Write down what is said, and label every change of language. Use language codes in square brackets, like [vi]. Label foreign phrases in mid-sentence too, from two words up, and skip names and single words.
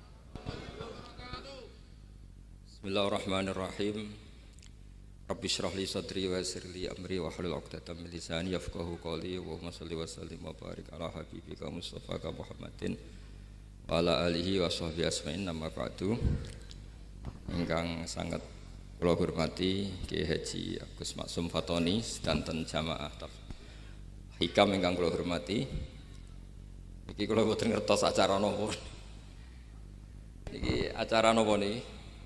[ar] بسم الله الرحمن الرحيم. رب اشرح لي صدري ويسر لي أمري واحلل عقدة من لساني يفقهوا قولي. اللهم صل وسلم وبارك على حبيبك مصطفى محمد وعلى آله وصحبه أجمعين أما بعد. [jv] Ingkang sangat kula hormati Kiai Haji Agus Maksum Fatoni sedanten jamaah hikam ingkang kula hormati. Iki kula boten ngertos acara napa. Iki acara napa niki?